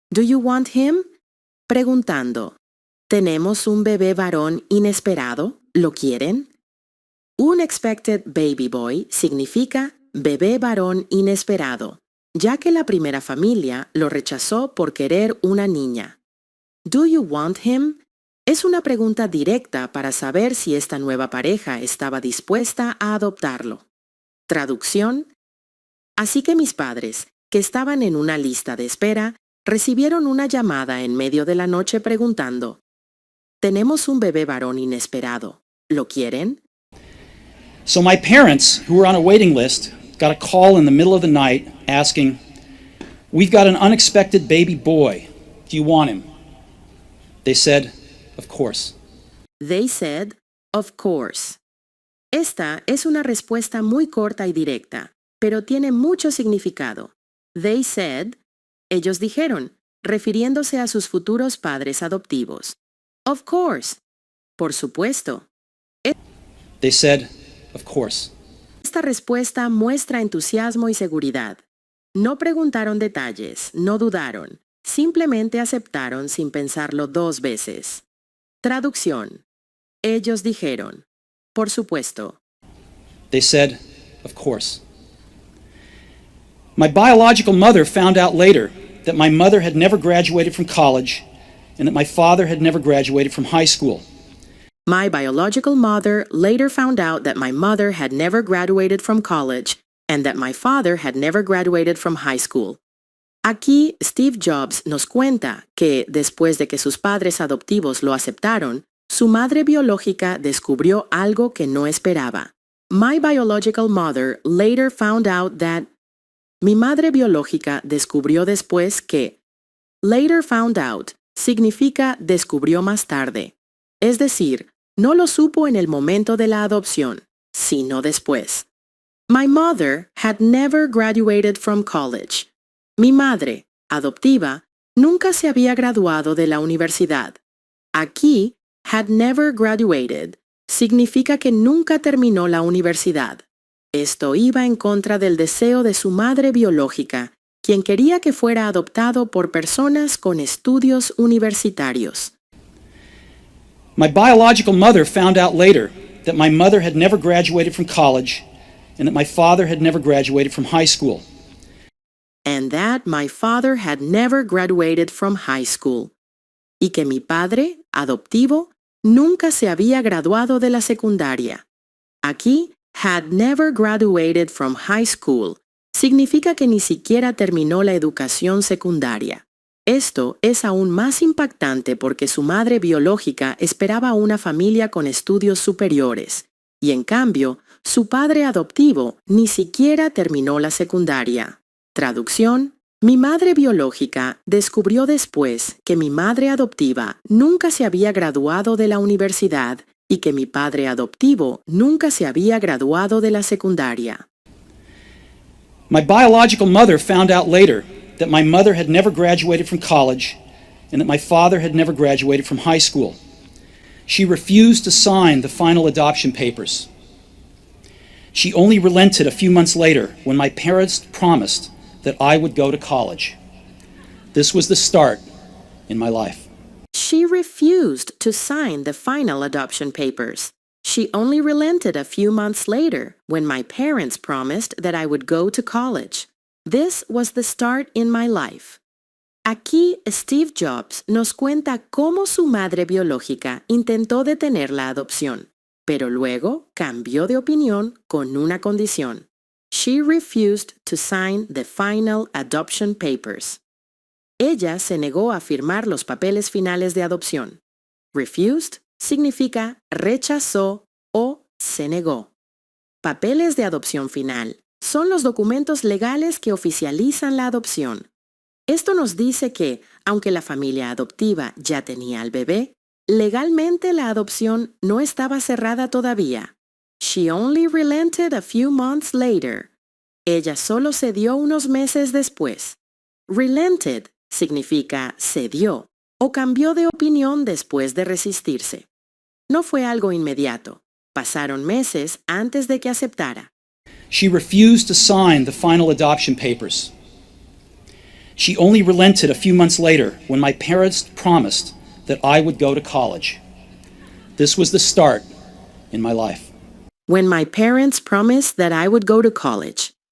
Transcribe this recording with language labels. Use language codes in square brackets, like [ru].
[en] Do you want him?" [es] Preguntando, ¿tenemos un bebé varón inesperado? ¿Lo quieren? [en] Unexpected baby boy [es] significa bebé varón inesperado, ya que la primera familia lo rechazó por querer una niña. [en] Do you want him? [es] Es una pregunta directa para saber si esta nueva pareja estaba dispuesta a adoptarlo. Traducción. Así que mis padres, que estaban en una lista de espera, recibieron una llamada en medio de la noche preguntando, «Tenemos un bebé varón inesperado. ¿Lo quieren?» [en] So my parents, who were on a waiting list, got a call in the middle of the night asking, "We've got an unexpected baby boy. Do you want him?" They said, "Of course." They said, "Of course." [es] Esta es una respuesta muy corta y directa, pero tiene mucho significado. [en] They said, [es] ellos dijeron, refiriéndose a sus futuros padres adoptivos. [en] Of course. [es] Por supuesto. [en] They said, "Of course." [es] Esta respuesta muestra entusiasmo y seguridad. No preguntaron detalles, no dudaron, simplemente aceptaron sin pensarlo dos veces. Traducción. Ellos dijeron, por supuesto. [en] They said, "Of course." My biological mother found out later that my mother had never graduated from college and that my father had never graduated from high school. My biological mother later found out that my mother had never graduated from college and that my father had never graduated from high school. [es] Aquí Steve Jobs nos cuenta que, después de que sus padres adoptivos lo aceptaron, su madre biológica descubrió algo que no esperaba. [en] My biological mother later found out that. [es] Mi madre biológica descubrió después que. [en] Later found out [es] significa descubrió más tarde. Es decir, no lo supo en el momento de la adopción, sino después. [en] My mother had never graduated from college. [es] Mi madre, adoptiva, nunca se había graduado de la universidad. Aquí, [en] had never graduated [es] significa que nunca terminó la universidad. Esto iba en contra del deseo de su madre biológica, quien quería que fuera adoptado por personas con estudios universitarios. [en] My biological mother found out later that my mother had never graduated from college and that my father had never graduated from high school. And that my father had never graduated from high school. [es] Y que mi padre, adoptivo, nunca se había graduado de la secundaria. Aquí, [en] had never graduated from high school [es] significa que ni siquiera terminó la educación secundaria. Esto es aún más impactante porque su madre biológica esperaba una familia con estudios superiores, y en cambio, su padre adoptivo ni siquiera terminó la secundaria. Traducción: mi madre biológica descubrió después que mi madre adoptiva nunca se había graduado de la universidad y que mi padre adoptivo nunca se había graduado de la secundaria. [en] My biological mother found out later that my mother had never graduated from college and that my father had never graduated from high school. She refused to sign the final adoption papers. She only relented a few months later when my parents promised that I would go to college. This was the start in my life. She refused to sign the final adoption papers. She only relented a few months later when my parents promised that I would go to college. This was the start in my life. [es] Aquí Steve Jobs nos cuenta cómo su madre biológica intentó detener la adopción, pero luego cambió de opinión con una condición. [en] She refused to sign the final adoption papers. [es] Ella se negó a firmar los papeles finales de adopción. Refused significa rechazó o se negó. Papeles de adopción final son los documentos legales que oficializan la adopción. Esto nos dice que, aunque la familia adoptiva ya tenía al bebé, legalmente la adopción no estaba cerrada todavía. She only relented a few months later. Ella solo cedió unos meses después. Relented significa cedió o cambió de opinión después de resistirse. No fue algo inmediato. Pasaron meses antes de que aceptara. [en] She refused to sign the final adoption papers. She only relented a few months later when my parents promised that I would go to college. This was the start in my life. When my parents promised that I would go to college.